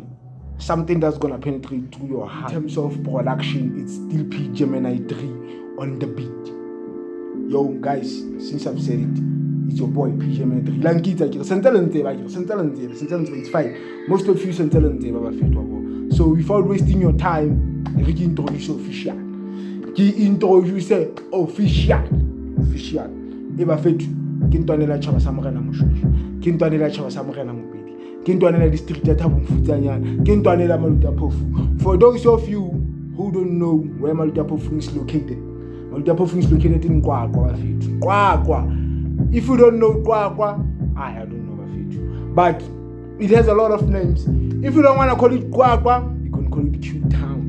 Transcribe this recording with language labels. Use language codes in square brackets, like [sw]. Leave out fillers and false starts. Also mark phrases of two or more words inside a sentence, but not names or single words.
[en] Something that's gonna penetrate to your heart. In terms of production, it's still P Gemini 3 on the beat. Yo guys, since I've said it, it's your boy P Gemini 3. It's fine. Most of you so without wasting your time, I can introduce official. [st] Eba fetu, kintoanela chaba sa morena moshweshwe, kintoanela chaba sa morena mopedi, kintoanela district ya Thabo Mfutsanyana, kintoanela Malutaphofu. [en] For those of you who don't know where Malutaphofu is located, Malutaphofu is located in Kwakwa bafethu. Kwakwa. If you don't know Kwakwa, I don't know bafethu. But it has a lot of names. If you don't want to call it Kwakwa, you can call it Q Town.